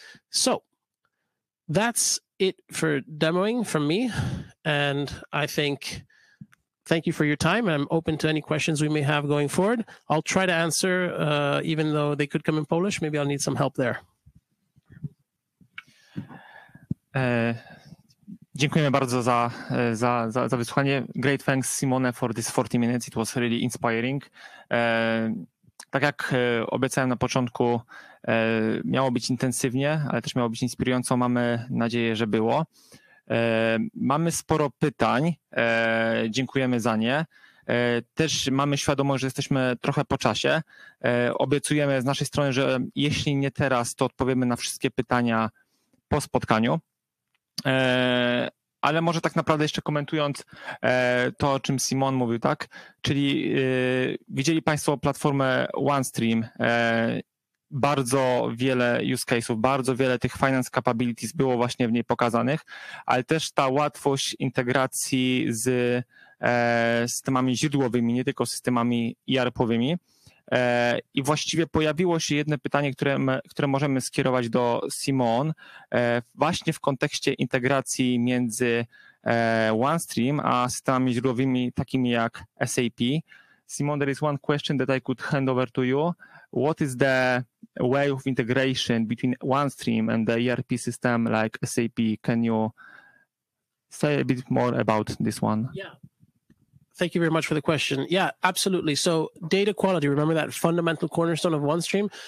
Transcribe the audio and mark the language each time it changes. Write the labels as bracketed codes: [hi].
[en] So that's it for demoing from me. And I think, thank you for your time. I'm open to any questions we may have going forward. I'll try to answer, even though they could come in Polish. Maybe I'll need some help there. [pl] Dziękujemy bardzo za wysłuchanie. [en] Great thanks, Simone, for this 40 minutes. It was really inspiring. [pl] Tak jak obiecałem na początku, miało być intensywnie, ale też miało być inspirująco. Mamy nadzieję, że było. Mamy sporo pytań. Dziękujemy za nie. Też mamy świadomość, że jesteśmy trochę po czasie. Obiecujemy z naszej strony, że jeśli nie teraz, to odpowiemy na wszystkie pytania po spotkaniu. Ale może tak naprawdę jeszcze komentując to, o czym Simon mówił, tak? Czyli widzieli Państwo platformę OneStream, bardzo wiele use case'ów, bardzo wiele tych finance capabilities było właśnie w niej pokazanych, ale też ta łatwość integracji z systemami źródłowymi, nie tylko systemami ERP-owymi. I właściwie pojawiło się jedno pytanie, które możemy skierować do Simon, właśnie w kontekście integracji między OneStream a systemami źródłowymi takimi jak SAP. [en] Simon, there is one question that I could hand over to you. What is the way of integration between OneStream and the ERP system like SAP? Can you say a bit more about this one? Yeah. Thank you very much for the question. Yeah, absolutely. So data quality, remember that fundamental cornerstone of OneStream?